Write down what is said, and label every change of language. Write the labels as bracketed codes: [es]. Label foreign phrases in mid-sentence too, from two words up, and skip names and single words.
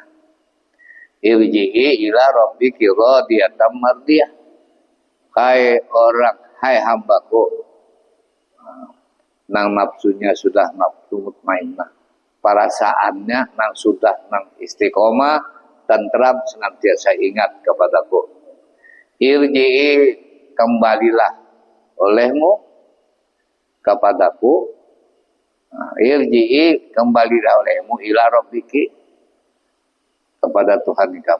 [ar] Irji'i ila rabbiki radiyatan mardiyah. [id] Hai orang, hai hambaku. [bjn] Nang nafsunya sudah nafsu mutmainnah. Perasaannya nang sudah nang istiqomah, tentram senantiasa ingat kepadaku. [id] Irji'i kembalilah olehmu kepadaku. Irji'i kembalilah olehmu [ar] ila rabbiki [id] kepada Tuhan kamu.